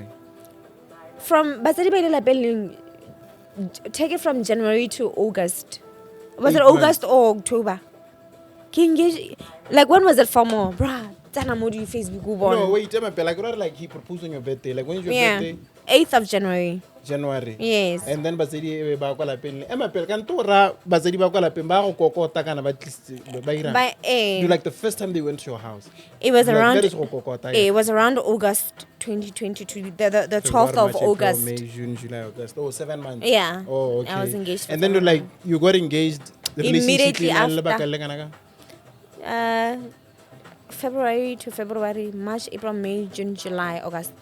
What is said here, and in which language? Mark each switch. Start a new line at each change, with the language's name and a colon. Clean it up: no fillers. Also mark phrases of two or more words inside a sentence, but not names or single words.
English: From Batsadi Bako Lapeng, take it from January to August. Was it 8 August or October? Like when was it for more? Bruh, Facebook No, wait, like he proposed on your birthday. Like when is your birthday? 8th of January. January. Yes. And then Batsadi Bako Lapeng.
Tswana: Batsadi Bako Lapeng ba go kokota kana ba ira.
English: Like the first time they went to your house. It was like, around. that is
Tswana: go kokota.
English: It was around August 2022. The 12th February, of March, August. April, May, June, July, August. Oh, 7 months. Yeah. Oh, okay. I was engaged for And then 7 like months. you got engaged Immediately after. after. February to February, March, April, May, June, July, August.